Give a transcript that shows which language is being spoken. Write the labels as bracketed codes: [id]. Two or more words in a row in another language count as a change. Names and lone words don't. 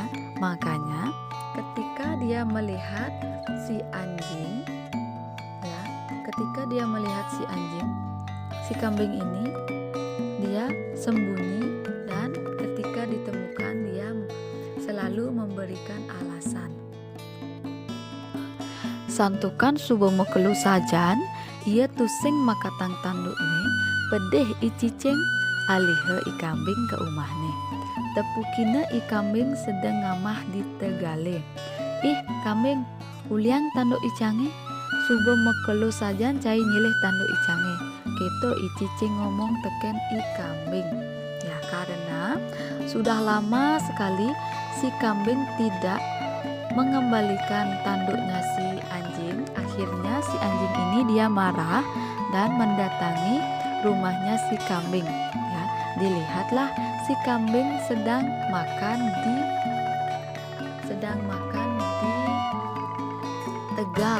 [id] Makanya ketika dia melihat si anjing ya, si kambing ini dia sembunyi, dan ketika ditemukan dia selalu memberikan alasan. [ban] Santukan subuh mekelu sajan ia tusing makatang tandukne pedeh i cicing alihe i kambing ke umahne. Tepukina i kambing sedang ngamah di tegale. Ih kambing, uliang tanduk icange, subuh mekelu sajan cai nyilih tanduk icange. Keto i cicing ngomong teken i kambing. [id] Ya karena sudah lama sekali si kambing tidak mengembalikan tanduknya si anjing. Akhirnya si anjing ini dia marah dan mendatangi rumahnya si kambing. Ya, dilihatlah si kambing sedang makan di tegal.